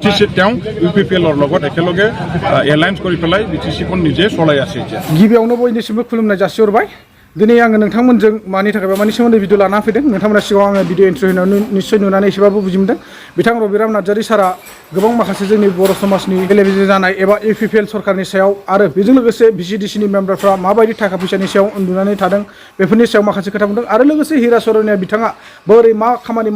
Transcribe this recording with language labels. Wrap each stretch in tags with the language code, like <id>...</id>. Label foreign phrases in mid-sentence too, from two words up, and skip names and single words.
<as>চি UPPL-ৰ লগত একেলগে এলায়েন্স কৰি পেলাই BTC-খন নিজে চলাই আছে এতিয়া</as> <brx>गिबियावनो बयनिसिमबो खुलुमनाय जासिहरबाय दिनै आङो नोंथांमोनजों मानि थाखाय बा मानि सोमोन्दै भिडिअ लाना फैदों नोंथांमोना सिगाङाव आङो</brx> <en>video intro</en> <brx>होनायाव निश्चय नुनानै एसेबाबो बुजि मोनदों बिथां रबिराम नार्जारी सारा गोबां माखासे जोंनि बर' समाजनि बेले-बेजे जानाय एबा UPPL सरकारनि सायाव आरो बेजों लोगोसे VCDCनि मेम्बारफ्रा माबायदि थाखा फैसानि सायाव उन्दुनानै थादों बेफोरनि सायाव माखासे खोथा बुंदों आरो लोगोसे हिरा सरनिया बिथाङा बोरै मा खामानि</brx>